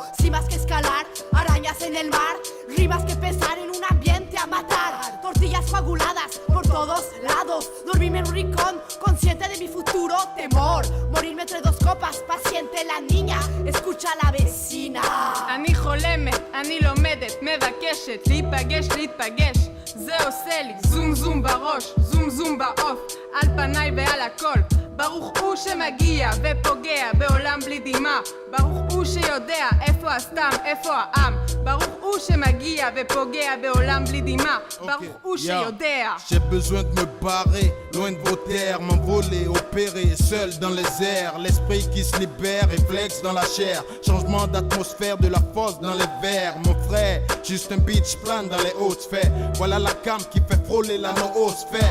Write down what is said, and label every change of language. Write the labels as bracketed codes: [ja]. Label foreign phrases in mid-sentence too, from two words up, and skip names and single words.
[es] Si más que escalar, arañas en el mar, rimas que pesar en un ambiente a matar. Tortillas coaguladas por todos lados, dormirme en un rincón, consciente de mi futuro temor. Morirme entre dos copas, paciente la niña, escucha a la vecina. [he] אני חולמת, אני לומדת, מבקשת, להיפגש, להתפגש. זה עושה לי זום זום בראש, זום זום בעוף, על פניי ועל הכל. ברוך הוא שמגיע ופוגע בעולם בלי דמעה. ברוך הוא שיודע איפה הסתם, איפה העם. ברוך הוא שמגיע ופוגע בעולם בלי דמעה. ברוך הוא שיודע. [fr] J'ai besoin de me barrer, loin de vos terres, m'envoler, opérer, seul dans les airs. L'esprit qui se libère, réflexe dans la chair. Changement d'atmosphère, de la force dans les verres. Mon frère, juste un [en] beach plan [fr] dans les hautes sphères. Voilà la cam qui fait frôler la noosphère.